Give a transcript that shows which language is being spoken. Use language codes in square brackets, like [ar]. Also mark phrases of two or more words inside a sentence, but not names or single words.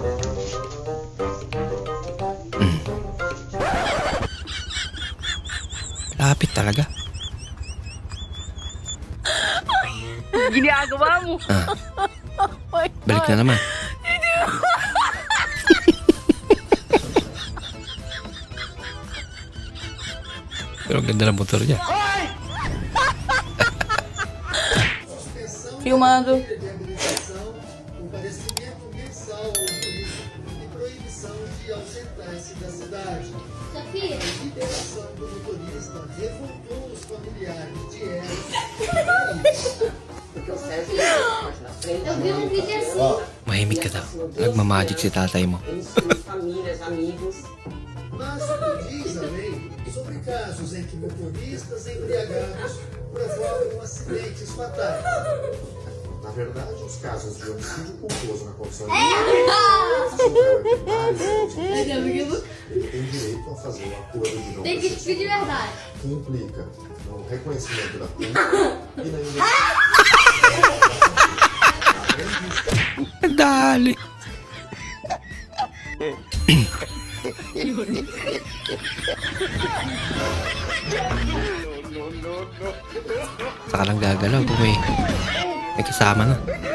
[tl] Lapit talaga. Ginagawa mo. Balik na naman. Pero ang ganda ng motor niya. [pt] Filmando. Sofia. Eu vi um vídeo assim. [tl] Mahimik ka daw. Nagmamagic si tatay mo. [pt] Mas diz também sobre casos em que motoristas embriagados provocam acidentes fatais. Na verdade, os casos de homicídio culposo na condição de ele tem direito a fazer um acordo de não Tem que de verdade. que implica no reconhecimento da pena e na [tl] Dali. Saka lang gagalaw kung may kasama na.